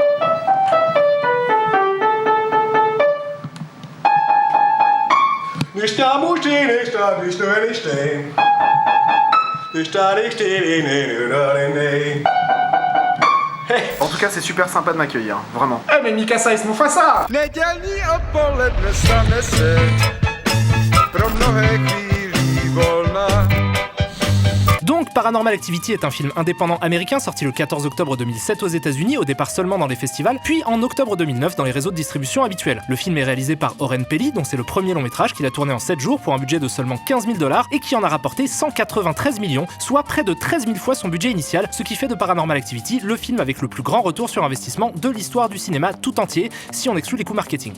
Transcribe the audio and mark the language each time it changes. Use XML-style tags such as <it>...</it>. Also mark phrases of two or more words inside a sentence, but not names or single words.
<fr>En tout cas, c'est super sympa de m'accueillir, vraiment. Eh mais Mikasa jest Mufasa!</fr> <cs>Nedělní odpoledne stane se pro mnohé chvílí volna.</cs> <fr>Donc, Paranormal Activity est un film indépendant américain sorti le 14 octobre 2007 aux États-Unis, au départ seulement dans les festivals, puis en octobre 2009 dans les réseaux de distribution habituels. Le film est réalisé par Oren Peli, dont c'est le premier long métrage qu'il a tourné en 7 jours pour un budget de seulement 15 000 $ et qui en a rapporté 193 millions, soit près de 13 000 fois son budget initial, ce qui fait de Paranormal Activity le film avec le plus grand retour sur investissement de l'histoire du cinéma tout entier, si on exclut les coûts marketing.</fr>